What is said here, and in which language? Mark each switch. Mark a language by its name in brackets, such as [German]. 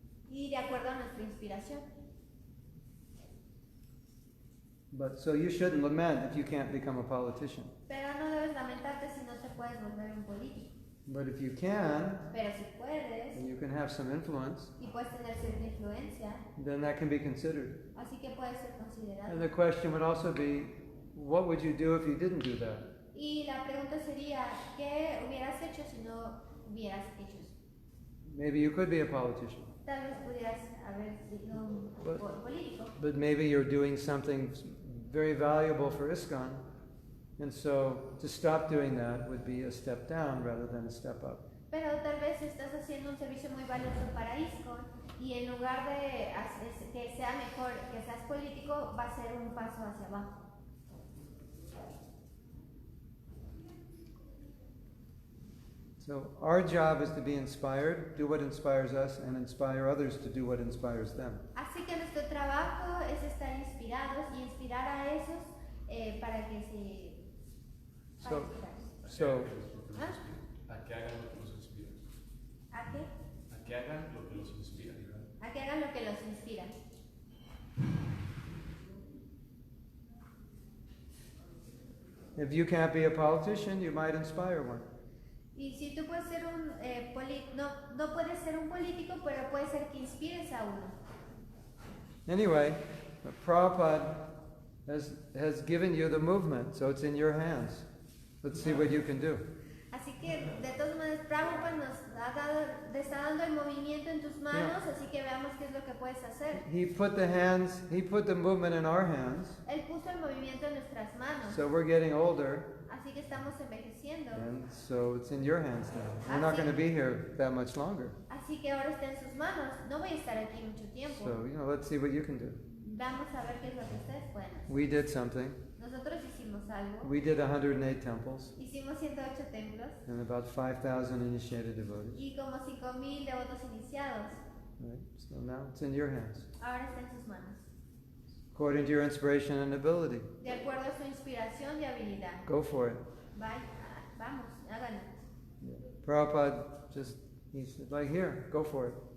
[Spanish] y de acuerdo a nuestra inspiración. [English] But so you shouldn't lament if you can't become a politician. [Spanish] Pero no debes lamentarte si no te puedes volver un político. [English] But if you can, [Spanish] Pero si puedes [English] and you can have some influence, [Spanish] y puedes tener cierta influencia, [English] then that can be considered. [Spanish] así que puede ser considerado. [English] And the question would also be, what would you do if you didn't do that? [Spanish] Y la pregunta sería, ¿qué hubieras hecho si no hubieras hecho eso? [English] maybe you could be a politician. [Spanish] Tal vez pudieras haber sido un político. [English] But maybe you're doing something very valuable for ISKCON, and so to stop doing that would be a step down rather than a step up. [Spanish] Pero tal vez estás haciendo un servicio muy valioso para ISKCON y en lugar de que sea mejor que seas político, va a ser un paso hacia abajo. [English] So our job is to be inspired, do what inspires us, and inspire others to do what inspires them. [Spanish] Así que nuestro trabajo es estar inspirados y inspirar a esos para que se... [English] So, [Spanish] A que hagan lo que los inspira. ¿A qué? A que hagan lo que los inspira, ¿verdad? A que hagan lo que los inspira. [English] if you can't be a politician, you might inspire one. [Spanish] Y si tú puedes ser un no puedes ser un político, pero puede ser que inspires a uno. [English] Anyway, Prabhupada has given you the movement, so it's in your hands. Let's see what you can do. [Spanish] Así que, de todas maneras, Prabhupada te está dando el movimiento en tus manos, así que veamos qué es lo que puedes hacer. [English] He put the movement in our hands. [Spanish] Él puso el movimiento en nuestras manos, [English] So we're getting older, [Spanish] así que estamos envejeciendo. [English] and so it's in your hands now. We're not going to be here that much longer. [Spanish] Así que ahora está en sus manos. No voy a estar aquí mucho tiempo. [English] So, let's see what you can do. [Spanish] Vamos a ver qué es lo que ustedes pueden hacer. [English] We did something. [Spanish] Nosotros hicimos algo. [English] We did 108 temples [Spanish] Hicimos 108 templos [English] and about 5,000 initiated devotees. [Spanish] y como 5,000 devotos iniciados. [English] Right? So now it's in your hands. [Spanish] Ahora está en sus manos. [English] According to your inspiration and ability. [Spanish] De acuerdo a su inspiración y habilidad. [English] Go for it. [Spanish] Vamos, háganlo. [English] Yeah. Prabhupada he said, like, here, go for it.